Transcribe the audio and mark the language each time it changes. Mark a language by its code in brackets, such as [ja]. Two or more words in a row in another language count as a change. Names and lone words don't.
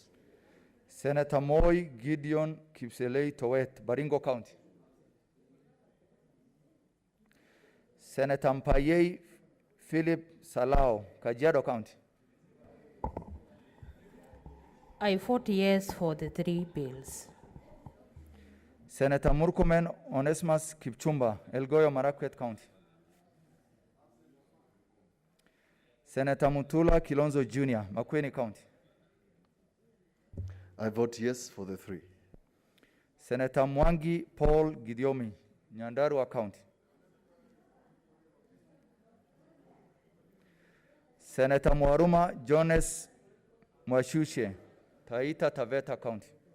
[en] Senator Moy Gideon Kipselei Towet, Baringo County. Senator Mpayei Philip Salao, Kajiado County. I vote yes for the 3 bills. Senator Murkomen Onesimus Kipchumba, Elgeyo Marakwet County. Senator Mutula Kilonzo Jr., Makueni County. I vote yes for the 3. Senator Mwangi Paul Gidiomi, Nyandarua County. Senator Mwaruma Jones Mwashushe, Taita Taveta County.